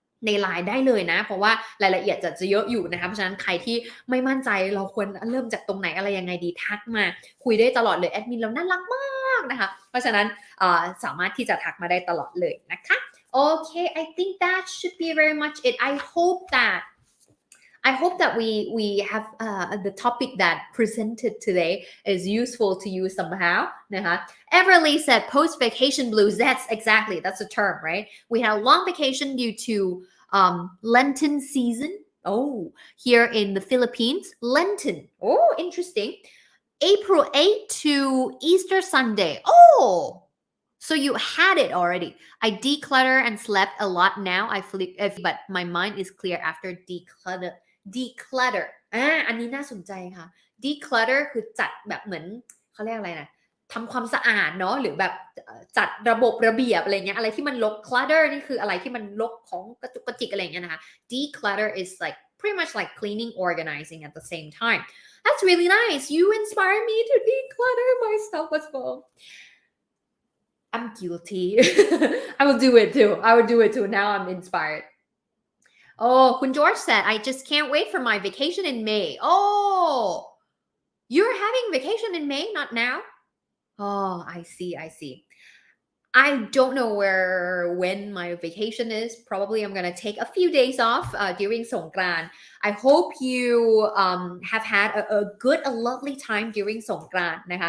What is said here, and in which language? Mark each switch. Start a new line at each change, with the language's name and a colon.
Thai: ในไลน์ได้เลยนะเพราะว่ารายละเอียดจะเยอะอยู่นะคะเพราะฉะนั้นใครที่ไม่มั่นใจเราควรเริ่มจากตรงไหนอะไรยังไงดีทักมาคุยได้ตลอดเลยแอดมินเราน่ารักมากนะคะเพราะฉะนั้นสามารถที่จะทักมาได้ตลอดเลยนะคะโอเค
English: I think that should be very much it I hope that we have the topic that presented today is useful to you somehow. Everly said post-vacation blues. That's the term, right? We had a long vacation due to Lenten season. Oh, here in the Philippines, Lenten. Oh, interesting. April 8 to Easter Sunday. Oh, so you had it already. I declutter and slept a lot now. I flip, but my mind is clear after declutter
Thai: อันนี้น่าสนใจค่ะ declutter คือจัดแบบเหมือนเขาเรียกอะไรนะทำความสะอาดเนาะหรือแบบ จัดระบบระเบียบอะไรเงี้ยอะไรที่มันรก clutter นี่คืออะไรที่มันรกของกระจุกกระจิกอะไรเงี้ยนะคะ
English: declutter is like pretty much like cleaning organizing at the same time that's really nice you inspire me to declutter myself as well I'm guilty I will do it too now I'm inspired Oh, Kun George said, I just can't wait for my vacation in May. Oh, you're having vacation in May, not now? Oh, I see. I don't know when my vacation is. Probably I'm gonna take a few days off during Songkran. I hope you have had a lovely time during Songkran.